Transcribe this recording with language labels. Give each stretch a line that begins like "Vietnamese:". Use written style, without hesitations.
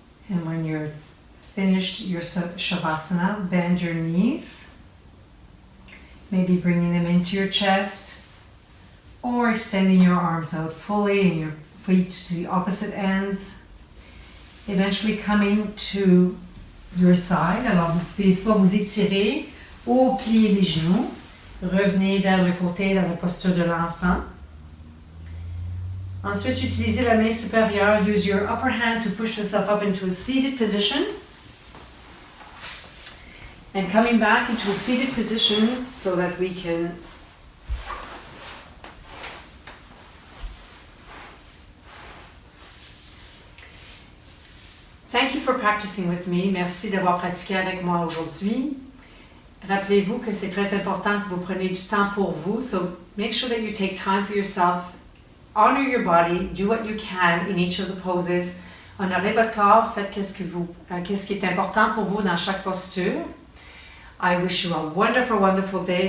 English: And when you're finished your Shavasana, bend your knees. Maybe bringing them into your chest or extending your arms out fully and your feet to the opposite ends. Eventually coming to your side.
French: Alors vous pouvez soit vous étirer ou plier les genoux. Revenez vers le côté dans la posture de l'enfant. Ensuite, utilisez la main supérieure.
English: Use your upper hand to push yourself up into a seated position. And coming back into a seated position so that we can Thank you for practicing with me.
French: Merci d'avoir pratiqué avec moi aujourd'hui. Rappelez-vous que c'est très important que vous preniez du temps pour vous.
English: So make sure that you take time for yourself. Honor your body. Do what you can in each of the poses.
French: Honorez votre corps. Faites qu'est-ce qui est important pour vous dans chaque posture.
English: I wish you a wonderful, wonderful day.